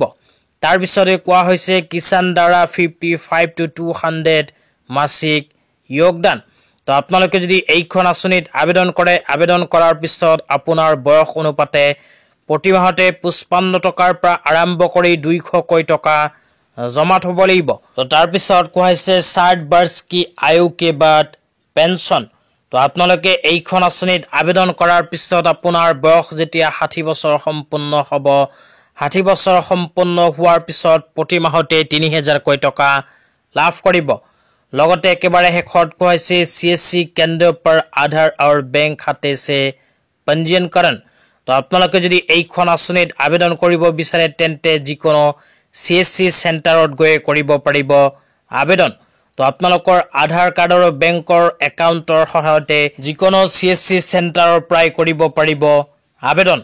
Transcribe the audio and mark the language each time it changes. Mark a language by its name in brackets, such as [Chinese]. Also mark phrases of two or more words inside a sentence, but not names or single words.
[Assamese] তাৰপিছতে কোৱা হৈছে কিষাণ দ্বাৰা 55 to 200 মাসিক যোগদান। তো আপোনালোকে যদি এইখন আঁচনিত আবেদন কৰে, আবেদন কৰাৰ পিছত আপোনাৰ বয়স অনুপাতে প্ৰতি মাহতে 55 টকাৰ পৰা আৰম্ভ কৰি 200কৈ টকা জমা থ'ব লাগিব। তো তাৰপিছত কোৱা হৈছে 60 বৰ্ষ [Hindi] की आयु के बाद [Assamese] পেঞ্চন। তো আপোনালোকে এইখন আঁচনিত আবেদন কৰাৰ পিছত আপোনাৰ বয়স যেতিয়া 60 বছৰ সম্পূৰ্ণ হ'ব, 60 বছৰ সম্পূৰ্ণ হোৱাৰ পিছত প্ৰতি মাহতে 3000 টকা লাভ কৰিব। লগতে একেবাৰে শেষত কোৱা হৈছে CSC কেন্দ্ৰ [Hindi] पर आधार और बैंक खाते से पंजीयनकरण। [Assamese] তো আপোনালোকে যদি এইখন আঁচনিত আবেদন কৰিব বিচাৰে তেন্তে যিকোনো CSC চেণ্টাৰত গৈ কৰিব পাৰিব আবেদন। তো আপোনালোকৰ আধাৰ কাৰ্ড আৰু বেংকৰ একাউণ্টৰ সহায়তে যিকোনো CSC চেণ্টাৰৰ পৰাই কৰিব পাৰিব আবেদন।